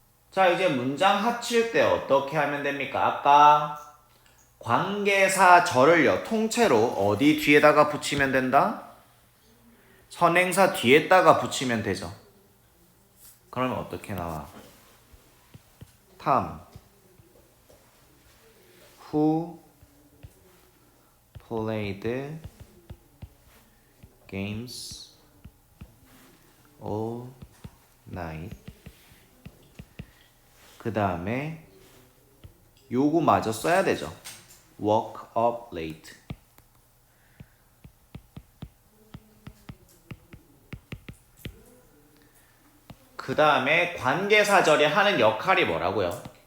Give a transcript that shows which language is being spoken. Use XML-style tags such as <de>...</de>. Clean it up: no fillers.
<ko>자, 이제 문장 합칠 때 어떻게 하면 됩니까? 아까 관계사절을요, 통째로 어디 뒤에다가 붙이면 된다? 선행사 뒤에다가 붙이면 되죠. 그러면 어떻게 나와?</ko> <en>Tom, who played games all night.</en> <ko>그 다음에 요거 마저 써야 되죠.</ko> <en>Woke up late.</en> <ko>그 다음에 관계사절이 하는 역할이 뭐라고요?</ko>